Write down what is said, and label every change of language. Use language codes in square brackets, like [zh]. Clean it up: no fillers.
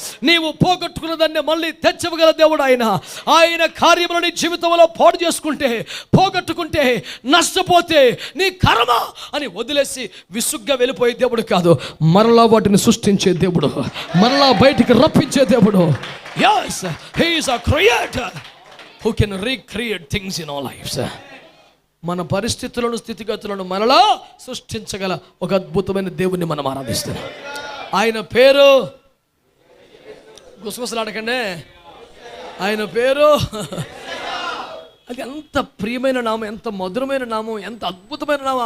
[te] నీవు పోగొట్టుకున్న దాన్ని మళ్ళీ తెచ్చగల దేవుడు ఆయన. ఆయన కార్యములు నీ జీవితంలో పాడు చేసుకుంటే, పోగొట్టుకుంటే, నష్టపోతే నీ కర్మ అని వదిలేసి విసుగ్గా వెళ్ళిపోయే దేవుడు కాదు, మరలా వాటిని సృష్టించే దేవుడు, మరలా బయటికి రప్పించే దేవుడు. [en] Yes, he is a creator who can recreate things in our lives. [te] మన పరిస్థితులను, స్థితిగతులను మనలో సృష్టించగల ఒక అద్భుతమైన దేవుణ్ణి మనం ఆరాధిస్తున్నాం. ఆయన పేరు గుసగుసలాడకండి, ఆయన పేరు అది ఎంత ప్రియమైన నామం, ఎంత మధురమైన నామం, ఎంత అద్భుతమైన నామం.